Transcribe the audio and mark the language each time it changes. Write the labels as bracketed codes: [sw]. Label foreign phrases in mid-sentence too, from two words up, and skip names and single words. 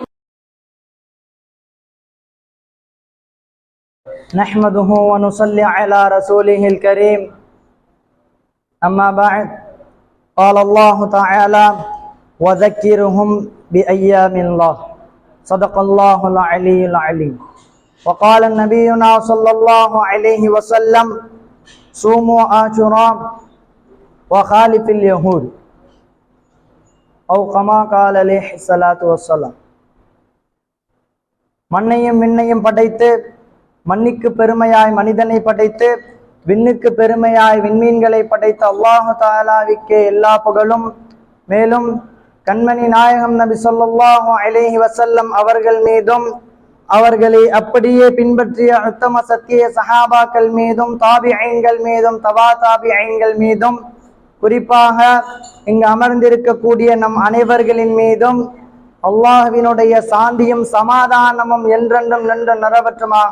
[ar] نحمده ونصلي على رسوله الكريم أما بعد قال الله تعالى وذكرهم بأيام الله صدق الله العلي العليم وقال نبينا صلى الله عليه وسلم صوموا عاشوراء وخالف اليهود أو كما قال عليه الصلاة والسلام. [ta] மண்ணையும் விண்ணையும் படைத்து மண்ணிற்கு பெருமையாய் மனிதனை படைத்து விண்ணுக்கு பெருமையாய் விண்மீன்களை படைத்த அல்லாஹு தஆலாவுக்கே எல்லா புகழும். மேலும் கண்மணி நாயகம் நபி [ar] صلى الله عليه وسلم [ta] அவர்கள் மீதும் அவர்களை அப்படியே பின்பற்றிய உத்தம சத்திய சஹாபாக்கள் மீதும் தாபிஈன்கள் மீதும் தபா தாபிஈன்கள் மீதும் குறிப்பாக இங்கு அமர்ந்திருக்கக்கூடிய நம் அனைவர்களின் மீதும் அல்லாஹ்வினுடைய சாந்தியும் சமாதானமும் என்றென்றும் நின்று நிறவற்றுமாக.